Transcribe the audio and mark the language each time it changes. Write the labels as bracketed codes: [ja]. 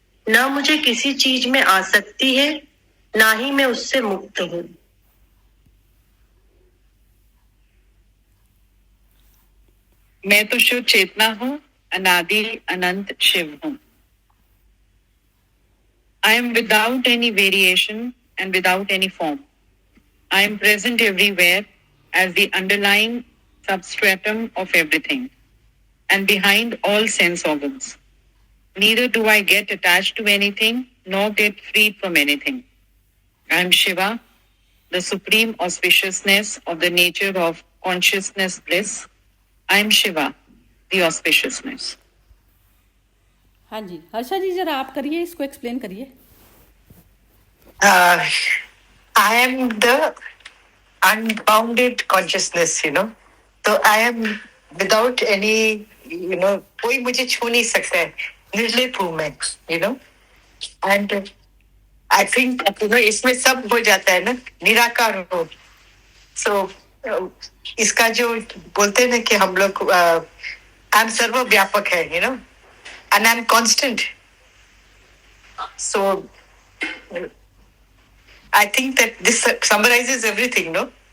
[hi] न मुझे किसी चीज में आसक्ति है, ना ही मैं उससे मुक्त हूँ। मैं तो शिव चेतना हूँ, अनादि अनंत शिव हूँ। [en] I am without any variation and without any form. I am present everywhere as the underlying substratum of everything and behind all sense organs. Neither do I get attached to anything nor get freed from anything. I am Shiva, the supreme auspiciousness of the nature of consciousness bliss. I am Shiva, the auspiciousness. [hi] हाँ जी, हर्षा जी जरा आप करिए, इसको explain करिए। [en] I am the unbounded consciousness, So I am without any, [hi] कोई मुझे छू नहीं सकता है, निर्लिप हूँ मैं, [en] and I think, [hi] इसमें सब हो जाता है ना, निराकार हो। So इसका जो बोलते हैं ना कि हम लोग I'm सर्वव्यापक है, [en] and I'm constant. So I think that this summarizes everything, no?